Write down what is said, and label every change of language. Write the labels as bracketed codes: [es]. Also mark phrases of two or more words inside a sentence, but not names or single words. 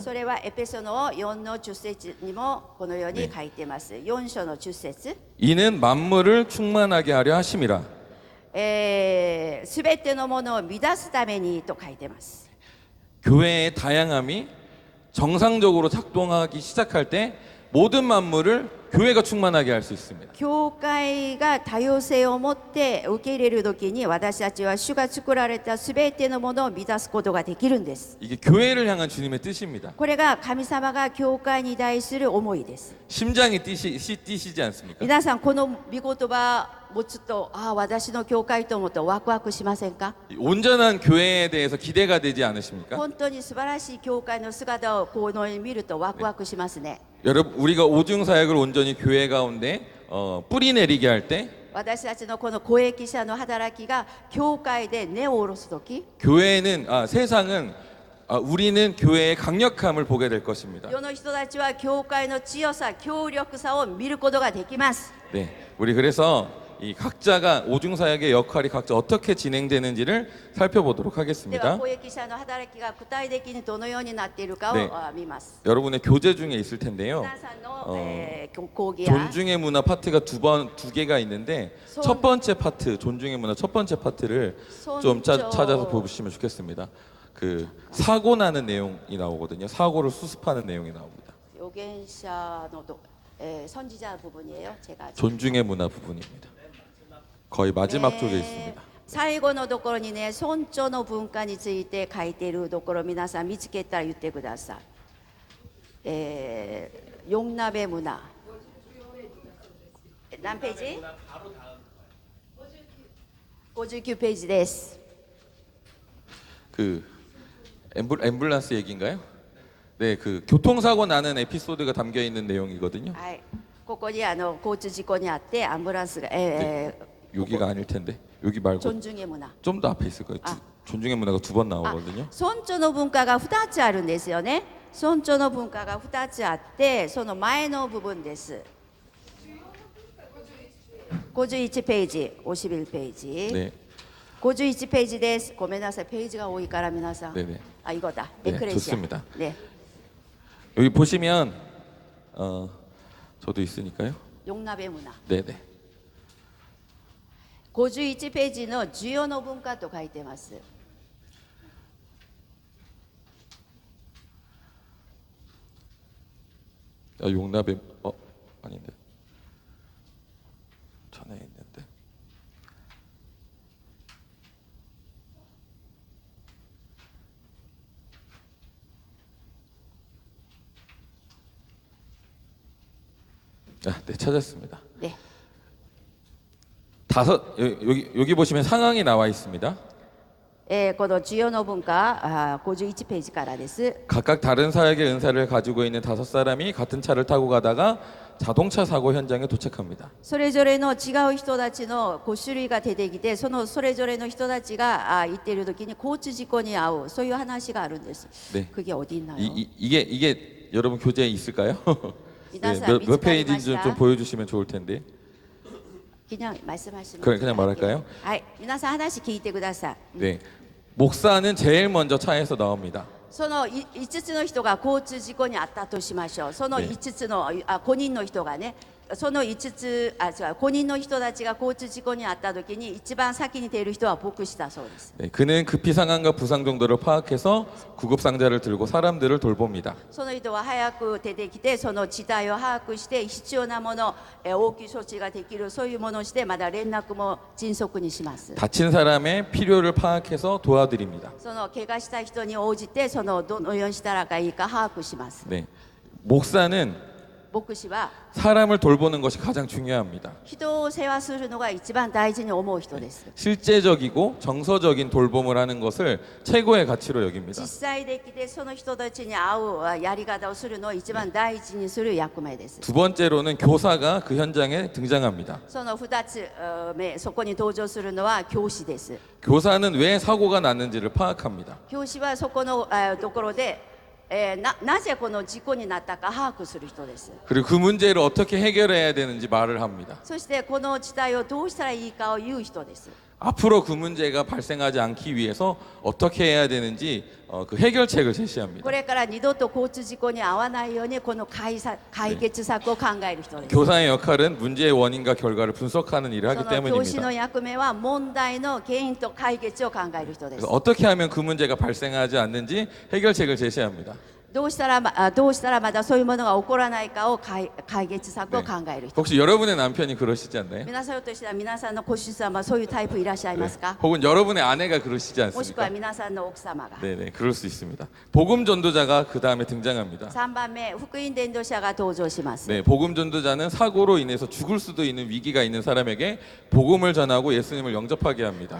[ja] それはエペソの4の10節にもこのように書いています。4章の10節。 [ko] 이는 만물을 충만하게 하려 하심이라. [ja] すべてのものを満たすためにと書いています。 [ko] 교회의 다양함이 정상적으로 작동하기 시작할 때 모든 만물을 교회가 충만하게 할 수 있습니다. [ja] 教会が多様性を持って受け入れるときに、私たちは主が作られたすべてのものを満たすことができるんです。 [ko] 이게 교회를 향한 주님의 뜻입니다. [ja] これが神様が教会に対する思いです。 [ko] 심장이 뛰시지 않습니까? [ja] 皆さんこの御言葉持つと、私の教会と思うとワクワクしませんか？ [ko] 온전한 교회에 대해서 기대가 되지 않으십니까? [ja] 本当に素晴らしい教会の姿をこのように見るとワクワクしますね。 [ko] 여러분 우리가 오중 사역을 온전히 교회 가운데 뿌리 내리게 할 때 [ja] 私たちのこの公益者の働きが教会で根を下ろすとき、 [ko] 교회는 세상은 우리는 교회의 강력함을 보게 될 것입니다. [ja] 世の人たちは教会の強さ、強力さを見ることができます。 [ko] 네, 우리 그래서 이 각자가 오중 사역의 역할이 각자 어떻게 진행되는지를 살펴보도록 [ja] では [ko] 하겠습니다. [ja] 公益者の働きが具体的にどのようになっているかを、ね見ます。 [ko] 여러분의 교재 중에 있을 텐데요. [ja] 皆さんの、講義や [ko] 존중의 문화 파트가 두 개가 있는데 첫 번째 파트 존중의 문화 첫 번째 파트를 좀 찾아서 보시면 좋겠습니다. 그 사고 나는 내용이 나오거든요. 사고를 수습하는 내용이 나옵니다. [ja] 預言者の [ko] 선지자 부분이에요. 제가 존중의 문화 부분입니다. 거의 마지막 쪽에 있습니다. [ja] 最後のところにね、尊重の文化について書いているところ、皆さん見つけたら言ってください。4鍋문화何ページ？59ページです。 [ko] 그 앰뷸런스 얘기인가요? 네, 그 교통사고 나는 에피소드가 담겨 있는 내용이거든요. [ja] はい、ここに交通事故にあってアンブランスが、 [ko] 여기가 아닐 텐데 여기 말고 존중의 문화. 좀 더 앞에 있을 거예요. 존중의 문화가 두 번 나오거든요. [ja] 尊重の文化が2つあるんですよね。尊重の文化が2つあって、その前の部分です。51ページ、51ページ。 [ko] 네, [ja] 51ページです。ごめんなさい、ページが多いから皆さん。 [ko] 네네. 이거다. 네, 에크레시아. 좋습니다. 네. 여기 보시면 저도 있으니까요. 용납의 문화. 네네. [ja] 51 ページの需要の文化と書いてます。 [ko] 용납의 아닌데 전에 있는데 네 찾았습니다. 네. 여기 보시면 상황이 나와 있습니다. [ja] この需要の文化、51ページからです。 [ko] 각각 다른 사역의 은사를 가지고 있는 5사람이 같은 차를 타고 가다가 자동차 사고 현장에 도착합니다. [ja] それぞれの違う人たちの5種類が出てきて、それぞれの人たちが行っている時に交通事故に遭う、そういう話があるんです。 [ko] 네. 그게 어디 있나요? 이게 여러분 교재에 있을까요? 네, 몇 페이지인지 좀 보여주시면 좋을 텐데. 그냥 말씀하시면 그냥 말할까요? [ja] はい、皆さん話聞いてください。 [ko] 네, 목사는 제일 먼저 차에서 나옵니다. [ja] その5つの人が交通事故に遭ったとしましょう。そのね 5つの5人の人がね、その5つ5人の人たちが交通事故に遭った時に一番先に出る人は牧師だそうです。 [ko] 네, 그는 급히 상황과 부상 정도를 파악해서 구급 상자를 들고 사람들을 돌봅니다. [ja] その人は早く出てきて、その事態を把握して必要なもの、応急処置ができるそういうものをして、まだ連絡も迅速にします。 [ko] 다친 사람의 필요를 파악해서 도와드립니다. [ja] その怪我した人に応じて、そのどのようにしたらいいか把握します。 [ko] 네, 목사는 [ja] 牧師は [ko] 사람을 돌보는 것이 가장 중요합니다. [ja] 人を世話するのが一番大事に思う人です。 [ko] 실제적이고 정서적인 돌봄을 하는 것을 최고의 가치로 여깁니다. [ja] 実際できてその人たちに合うやり方をするのを一番大事にする役目です。 [ko] 두 번째로는 교사가 그 현장에 등장합니다. [ja] その2つ目、そこに登場するのは教師です。 [ko] 교사는 왜 사고가 났는지를 파악합니다. [ja] 教師はそこのところでなぜこの事故になったか把握する人です。 [ko] 그리고 그 문제를 어떻게 해결해야 되는지 말을 합니다. [ja] そしてこの事態をどうしたらいいかを言う人です。 [ko] 앞으로 그 문제가 발생하지 않기 위해서 어떻게 해야 되는지 그 해결책을 제시합니다. [ja] これから二度と交通事故に遭わないようにこの解決策を考える人です。 [ko] 교사의 역할은 문제의 원인과 결과를 분석하는 일을 [ja] そ [ko] 하기 [ja] の教師の [ko] 때문입니다. [ja] 役目は問題の原因と解決を考える人です。 [ko] 그래서 어떻게 하면 그 문제가 발생하지 않는지 해결책을 제시합니다. [ja] どうしたらまだそういうものが起こらないかを解決策を考える人。 [ko] 혹시 여러분의 남편이 그러시지 않나요? [ja] 皆さんとしては皆さんのご主人はそういうタイプいらっしゃいますか？ [ko] 혹은 여러분의 아내가 그러시지 [ja] もしくは [ko] 않습니까? [ja] 皆さんの奥様が。 [ko] 네네, 그럴 수 있습니다. 복음 전도자가 그 다음에 등장합니다. [ja] 3 番目、福音伝道者が登場します。 [ko] 네, 복음 전도자는 사고로 인해서 죽을 수도 있는 위기가 있는 사람에게 복음을 전하고 예수님을 영접하게 합니다.